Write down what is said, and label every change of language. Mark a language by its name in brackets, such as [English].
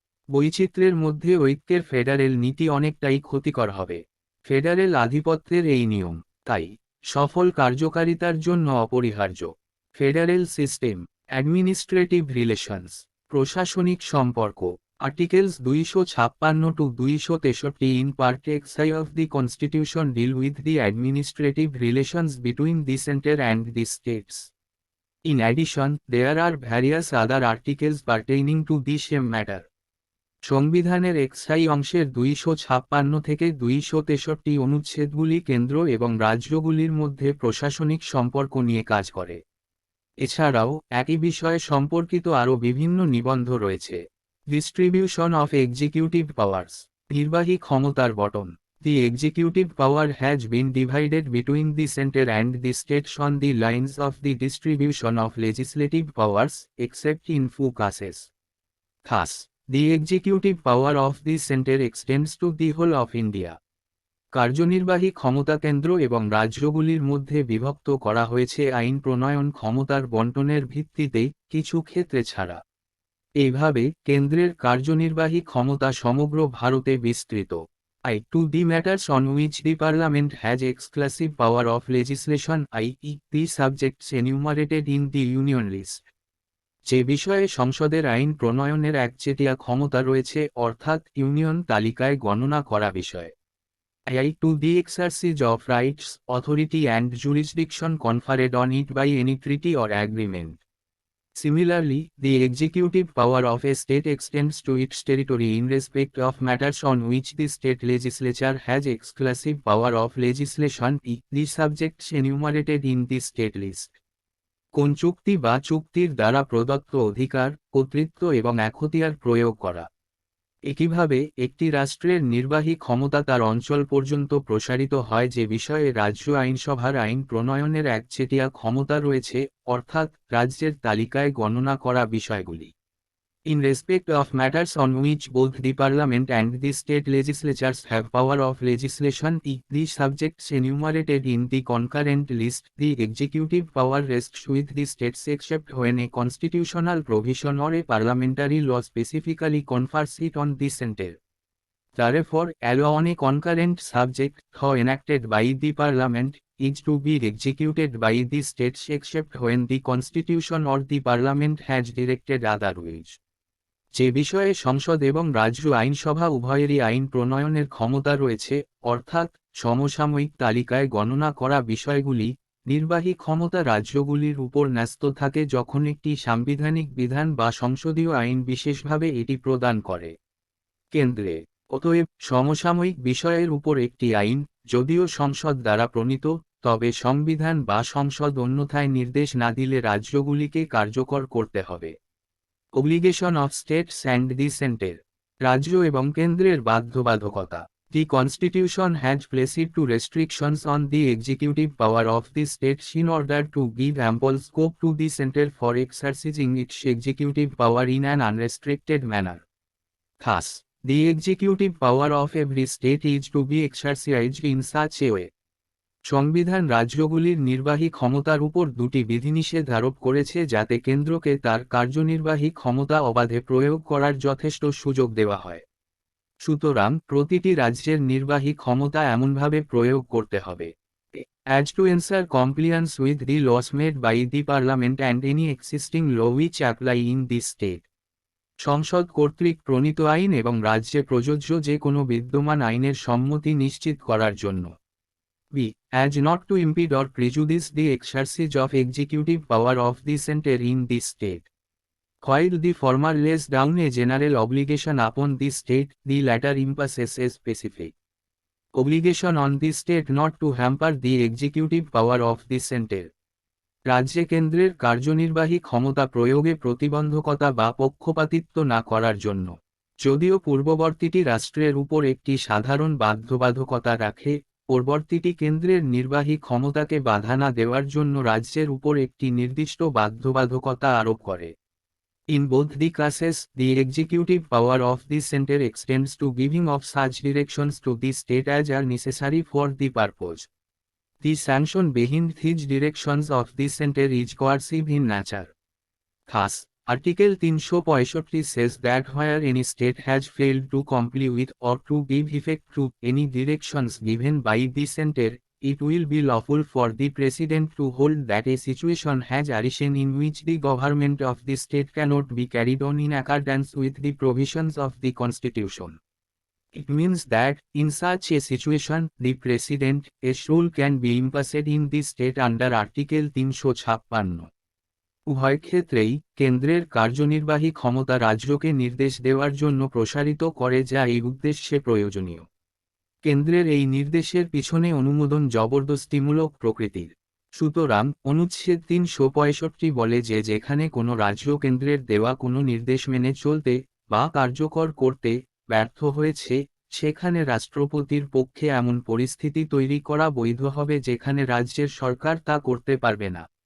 [Bangla] বৈচিত্র্যের মধ্যে ঐক্যের ফেডারেল নীতি অনেকটাই ক্ষতিকর হবে। ফেডারেল আধিপত্যের এই নিয়ম, তাই, সফল কার্যকারিতার জন্য অপরিহার্য। [English] federal system, administrative relations, [Bangla] প্রশাসনিক সম্পর্ক। [English] Articles 256-263 in Part XI of the Constitution deal with the administrative relations between the center and the states. In addition, there are various other articles pertaining to the same matter. [Bangla] সংবিধানের XI অংশের 256 থেকে 263 অনুচ্ছেদগুলি কেন্দ্র এবং রাজ্যগুলির মধ্যে প্রশাসনিক সম্পর্ক নিয়ে কাজ করে। এছাড়াও একই বিষয়ে সম্পর্কিত আরও বিভিন্ন নিবন্ধ রয়েছে। [English] Distribution of executive powers, [Bangla] নির্বাহী ক্ষমতার বণ্টন। [English] The executive power has been divided between the center and the states on the lines of the distribution of legislative powers, except in few cases. Thus, the executive power of the center extends to the whole of India. [Bangla] কার্যনির্বাহী ক্ষমতা কেন্দ্র এবং রাজ্যগুলির মধ্যে বিভক্ত করা হয়েছে আইন প্রণয়ন ক্ষমতার বণ্টনের ভিত্তিতে, কিছু ক্ষেত্রে ছাড়া। এইভাবে কেন্দ্রের কার্যনির্বাহী ক্ষমতা সমগ্র ভারতে বিস্তৃত। [English] To the matters on which the Parliament has exclusive power of legislation, i.e., the subjects enumerated in the Union list. [Bangla] যে বিষয়ে সংসদের আইন প্রণয়নের একচেটিয়া ক্ষমতা রয়েছে, অর্থাৎ ইউনিয়ন তালিকায় গণনা করা বিষয়। [English] To the exercise of rights, authority and jurisdiction conferred on it by any treaty or agreement. Similarly, the executive power of a state extends to its territory in respect of matters on which the state legislature has exclusive power of legislation, the subjects enumerated in the state list. [Bangla] কোন চুক্তি বা চুক্তির দ্বারা প্রদত্ত অধিকার, কর্তৃত্ব এবং এখতিয়ার প্রয়োগ করা। একইভাবে একটি রাষ্ট্রের নির্বাহী ক্ষমতা তার অঞ্চল পর্যন্ত প্রসারিত হয় যে বিষয়ে রাজ্য আইনসভার আইন প্রণয়নের একচেটিয়া ক্ষমতা রয়েছে, অর্থাৎ রাজ্যের তালিকায় গণনা করা বিষয়গুলি। [English] In respect of matters on which both the Parliament and the state legislatures have power of legislation, the subjects enumerated in the concurrent list, the executive power rests with the states except when a constitutional provision or a parliamentary law specifically confers it on the centre. Therefore, a law on a concurrent subject, though enacted by the Parliament, is to be executed by the states except when the Constitution or the Parliament has directed otherwise. [Bangla] যে বিষয়ে সংসদ এবং রাজ্য আইনসভা উভয়েরই আইন প্রণয়নের ক্ষমতা রয়েছে, অর্থাৎ সমসাময়িক তালিকায় গণনা করা বিষয়গুলি, নির্বাহী ক্ষমতা রাজ্যগুলির উপর ন্যস্ত থাকে যখন একটি সাংবিধানিক বিধান বা সংসদীয় আইন বিশেষভাবে এটি প্রদান করে কেন্দ্রে। অতএব সমসাময়িক বিষয়ের উপর একটি আইন, যদিও সংসদ দ্বারা প্রণীত, তবে সংবিধান বা সংসদ অন্যথায় নির্দেশ না দিলে রাজ্যগুলিকে কার্যকর করতে হবে। [English] Obligation of states and the centre. [Bangla] রাজ্য এবং কেন্দ্রের বাধ্যবাধকতা। [English] The Constitution has placed two restrictions on the executive power of the states in order to give ample scope to the centre for exercising its executive power in an unrestricted manner. Thus, the executive power of every state is to be exercised in such a way. [Bangla] সংবিধান রাজ্যগুলির নির্বাহী ক্ষমতার উপর দুটি বিধিনিষেধ আরোপ করেছে যাতে কেন্দ্রকে তার কার্যনির্বাহী ক্ষমতা অবাধে প্রয়োগ করার যথেষ্ট সুযোগ দেওয়া হয়। সুতরাং প্রতিটি রাজ্যের নির্বাহী ক্ষমতা এমনভাবে প্রয়োগ করতে হবে [English] as to ensure compliance with the laws made by the Parliament and any existing law which apply in the state. [Bangla] সংসদ কর্তৃক প্রণীত আইন এবং রাজ্যে প্রযোজ্য যে কোনো বিদ্যমান আইনের সম্মতি নিশ্চিত করার জন্য। b. [English] As not to impede or prejudice the exercise of executive power of the centre in the state. While the former lays down a general obligation upon the state, the latter imposes a specific obligation on the state not to hamper the executive power of the centre. [Bangla] রাজ্যে কেন্দ্রের কার্যনির্বাহী ক্ষমতা প্রয়োগে প্রতিবন্ধকতা বা পক্ষপাতিত্ব না করার জন্য। যদিও পূর্ববর্তীটি রাষ্ট্রের উপর একটি সাধারণ বাধ্যবাধকতা রাখে, পরবর্তীটি কেন্দ্রের নির্বাহী ক্ষমতাকে বাধা না দেওয়ার জন্য রাজ্যের উপর একটি নির্দিষ্ট বাধ্যবাধকতা আরোপ করে। [English] In both the cases, the executive power of the centre extends to giving of such directions to the state as are necessary for the purpose. The sanction behind these directions of the centre is coercive in nature. Thus, Article 365 says that where any state has failed to comply with or to give effect to any directions given by the centre, it will be lawful for the President to hold that a situation has arisen in which the government of the state cannot be carried on in accordance with the provisions of the Constitution. It means that, in such a situation, the President's rule can be imposed in the state under Article 356. [Bangla] উভয় ক্ষেত্রেই কেন্দ্রের কার্যনির্বাহী ক্ষমতা রাজ্যকে নির্দেশ দেওয়ার জন্য প্রসারিত করে যা এই উদ্দেশ্যে প্রয়োজনীয়। কেন্দ্রের এই নির্দেশের পিছনে অনুমোদন জবরদস্তিমূলক প্রকৃতির। সুতরাং অনুচ্ছেদ 365 বলে যে যেখানে কোনো রাজ্য কেন্দ্রের দেওয়া কোনো নির্দেশ মেনে চলতে বা কার্যকর করতে ব্যর্থ হয়েছে, সেখানে রাষ্ট্রপতির পক্ষে এমন পরিস্থিতি তৈরি করা বৈধ হবে যেখানে রাজ্যের সরকার তা করতে পারবে না।